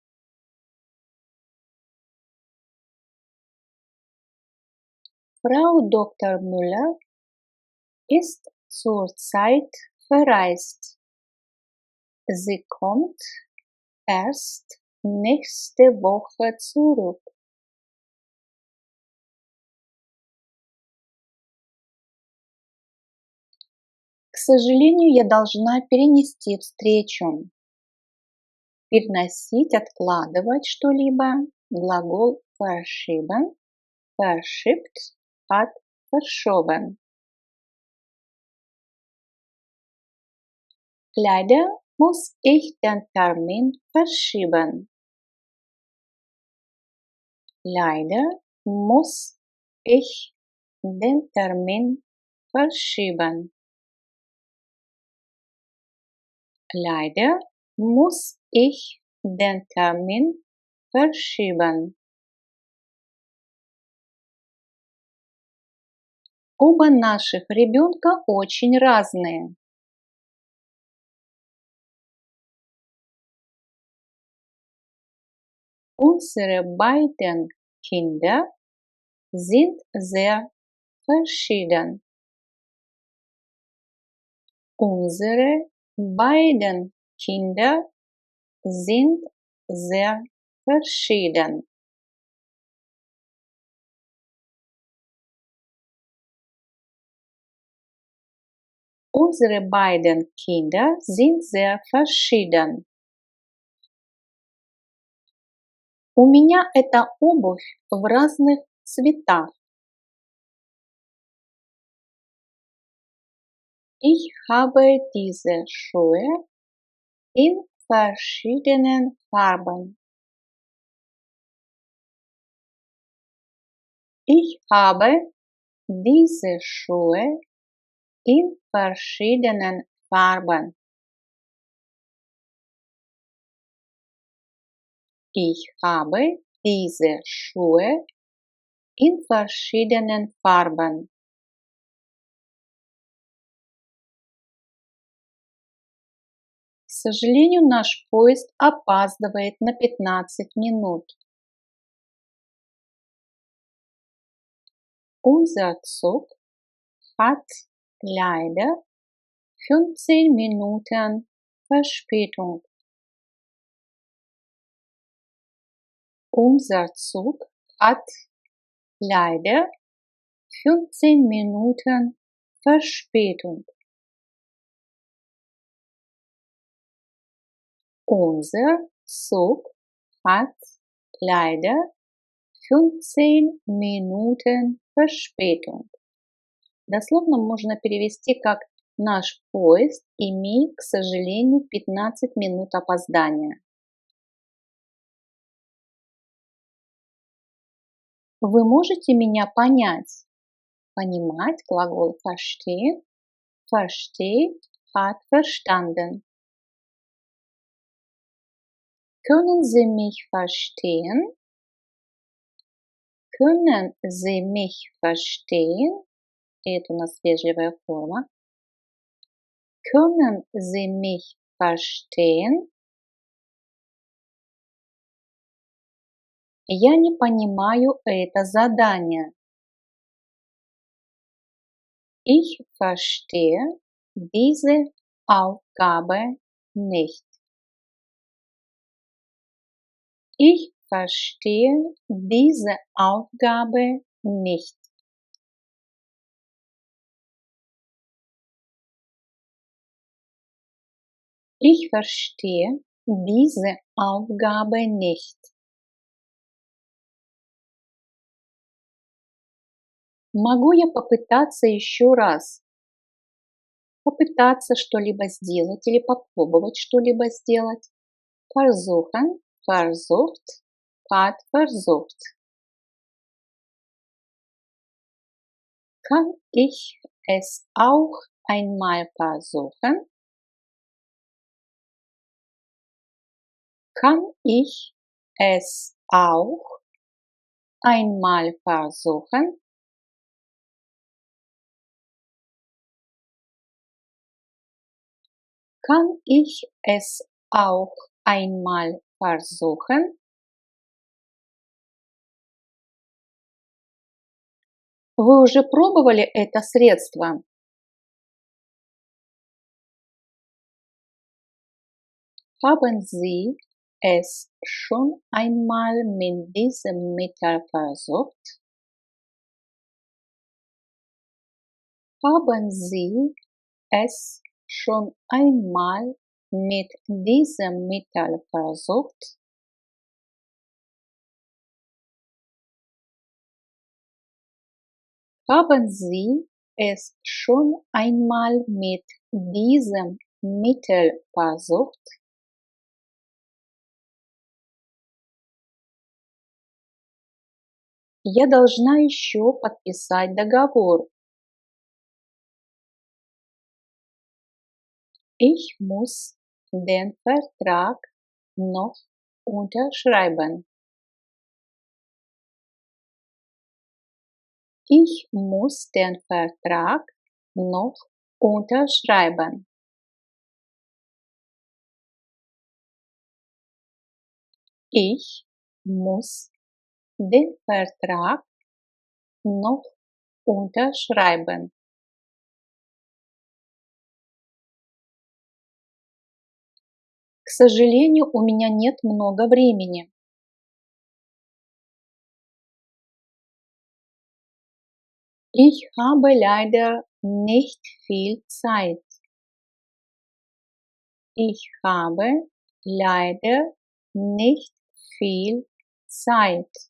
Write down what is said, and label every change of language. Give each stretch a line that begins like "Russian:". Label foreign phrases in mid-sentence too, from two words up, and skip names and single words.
German: Frau Dr. Müller ist zurzeit verreist. Sie kommt erst nächste Woche zurück.
Russian: К сожалению, я должна перенести встречу. Переносить, откладывать что-либо.
German: Глагол verschieben, verschiebt, hat verschoben. Leider muss ich den Termin verschieben. Leider muss ich den Termin verschieben. Leider muss ich den Termin verschieben.
Russian: Оба наших ребенка очень разные.
German: Unsere beiden Kinder sind sehr verschieden. Unsere beiden Kinder sind sehr verschieden. Unsere beiden Kinder sind sehr verschieden.
Russian: У меня эта обувь в разных цветах.
German: Ich habe diese Schuhe in verschiedenen Farben. Ich habe diese Schuhe in verschiedenen Farben. Ich habe diese Schuhe in verschiedenen Farben. К сожалению, наш поезд опаздывает на 15 минут. Unser Zug hat leider 15 Minuten Verspätung. Unser Zug hat leider 15 Minuten Verspätung. Unser Zug hat leider 15 минутен Verspätung.
Russian: Дословно можно перевести как «Наш поезд имеет, к сожалению, 15 минут опоздания». Вы можете меня понять? Понимать глагол verstehen.
German: Versteht hat verstanden. Können Sie mich verstehen? Können Sie mich verstehen?
Russian: Это у нас вежливая форма.
German: Können Sie mich verstehen?
Russian: Я не понимаю это задание.
German: Ich verstehe diese Aufgabe nicht. Ich verstehe diese Aufgabe nicht. Ich verstehe diese Aufgabe nicht.
Russian: Могу я попытаться еще раз? Попытаться что-либо сделать или попробовать что-либо сделать.
German: Versuchen, versucht, hat versucht. Kann ich es auch einmal versuchen? Kann ich es auch einmal versuchen? Kann ich es auch einmal versuchen?
Russian: Вы уже пробовали это средство?
German: Haben Sie es schon einmal mit diesem Mittel versucht? Haben Sie es schon einmal mit diesem Mittel versucht? Haben Sie es schon einmal mit diesem Mittel versucht?
Russian: Я должна еще подписать договор.
German: Ich muss den Vertrag noch unterschreiben. Ich muss den Vertrag noch unterschreiben. Ich muss den Vertrag noch unterschreiben.
Russian: К сожалению, у меня нет много времени.
German: Ich habe leider nicht viel Zeit. Ich habe leider nicht viel Zeit.